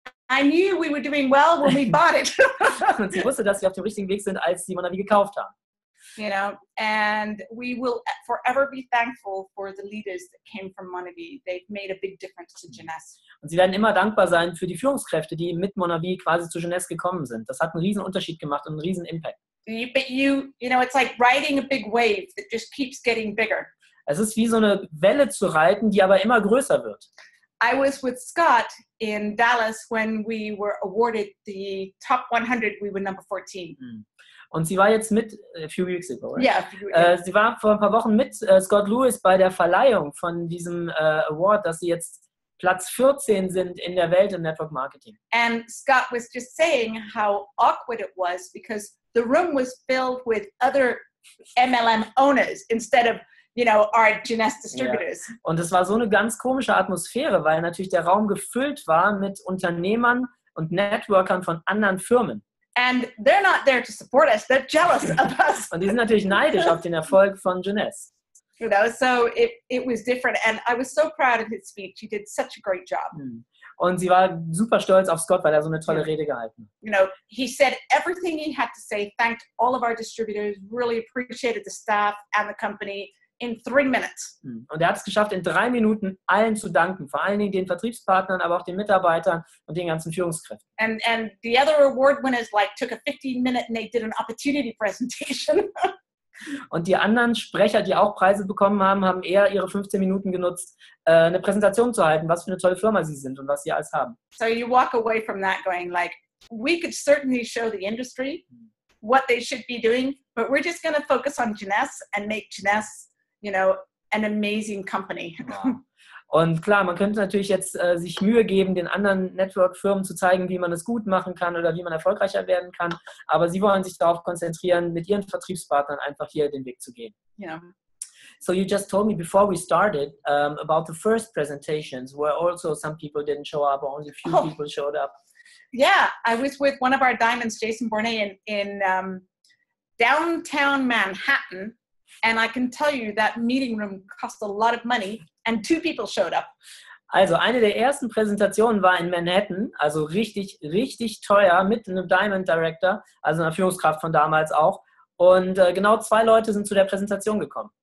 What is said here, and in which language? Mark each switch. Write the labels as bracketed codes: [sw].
[en] I knew we were doing well when we bought it. [de] Und sie wusste, dass sie auf dem richtigen Weg sind, als sie Monavi gekauft haben. [en] You know, and we will forever be thankful for the leaders that came from Monavi. They've made a big difference to Jeunesse. [de] Und sie werden immer dankbar sein für die Führungskräfte, die mit Monavi quasi zu Jeunesse gekommen sind. Das hat einen riesen Unterschied gemacht und einen riesen Impact. [en] But you know, it's like riding a big wave that just keeps getting bigger. [de] Es ist wie so eine Welle zu reiten, die aber immer größer wird. [en] I was with Scott in Dallas when we were awarded the top 100. We were number 14. [de] Und sie war jetzt mit, [en] a few weeks ago, right? Yeah. [de] Sie war vor ein paar Wochen mit Scott Lewis bei der Verleihung von diesem Award, dass sie jetzt Platz 14 sind in der Welt im Network Marketing. [en] And Scott was just saying how awkward it was because the room was filled with other MLM owners instead of, you know, our Jeunesse distributors. [de] Ja. Und es war so eine ganz komische Atmosphäre, weil natürlich der Raum gefüllt war mit Unternehmern und Networkern von anderen Firmen. [en] And they're not there to support us, they're jealous of us. [de] Und die sind natürlich neidisch auf den Erfolg von Jeunesse. [en] You know, so it was different. And I was so proud of his speech. He did such a great job. [de] Und sie war super stolz auf Scott, weil er so eine tolle Rede gehalten hat. [en] You know, he said everything he had to say, thanked all of our distributors, really appreciated the staff and the company in 3 minutes. [de] Und er hat es geschafft, in 3 Minuten allen zu danken, vor allen Dingen den Vertriebspartnern, aber auch den Mitarbeitern und den ganzen Führungskräften. [en] And the other award winners took a 15-minute and they did an opportunity presentation. [de] Und die anderen Sprecher, die auch Preise bekommen haben, haben eher ihre 15 Minuten genutzt, eine Präsentation zu halten, was für eine tolle Firma sie sind und was sie alles haben. [en] So you walk away from that going we could certainly show the industry what they should be doing, but we're just going to focus on Jeunesse and make Jeunesse, you know, an amazing company. Wow. [de] Und klar, man könnte natürlich jetzt sich Mühe geben, den anderen Network-Firmen zu zeigen, wie man es gut machen kann oder wie man erfolgreicher werden kann. Aber sie wollen sich darauf konzentrieren, mit ihren Vertriebspartnern einfach hier den Weg zu gehen. [en] Yeah. So you just told me before we started about the first presentations where also some people didn't show up or only a few people showed up. Yeah, I was with one of our diamonds, Jason Bournet, in downtown Manhattan. And I can tell you that meeting room cost a lot of money and 2 people showed up. [de] Also eine der ersten Präsentationen war in Manhattan, also richtig, richtig teuer mit einem Diamond Director, also einer Führungskraft von damals auch. Und genau 2 Leute sind zu der Präsentation gekommen.